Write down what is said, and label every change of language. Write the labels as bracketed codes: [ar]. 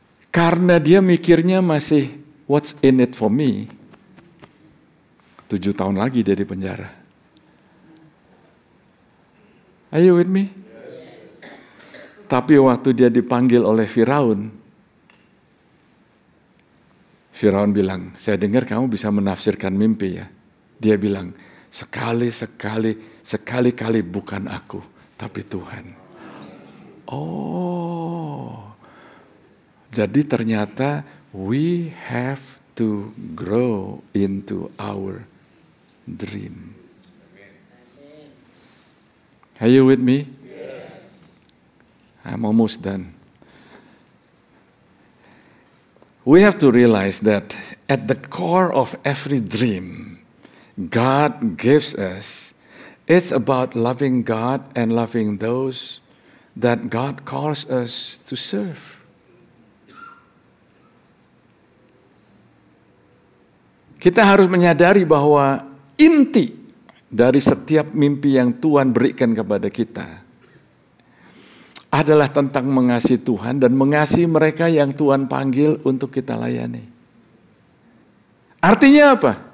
[id] Karena dia mikirnya masih, [en] what's in it for me? [id] 7 tahun lagi dia di penjara. [en] Are you with me? [id] Tapi waktu dia dipanggil oleh Firaun bilang, saya dengar kamu bisa menafsirkan mimpi ya. Dia bilang, sekali-kali bukan aku, tapi Tuhan. Oh, jadi ternyata [en] we have to grow into our dream. Are you with me? I'm almost done. We have to realize that at the core of every dream God gives us, it's about loving God and loving those that God calls us to serve. [id] Kita harus menyadari bahwa inti dari setiap mimpi yang Tuhan berikan kepada kita adalah tentang mengasihi Tuhan dan mengasihi mereka yang Tuhan panggil untuk kita layani. Artinya apa?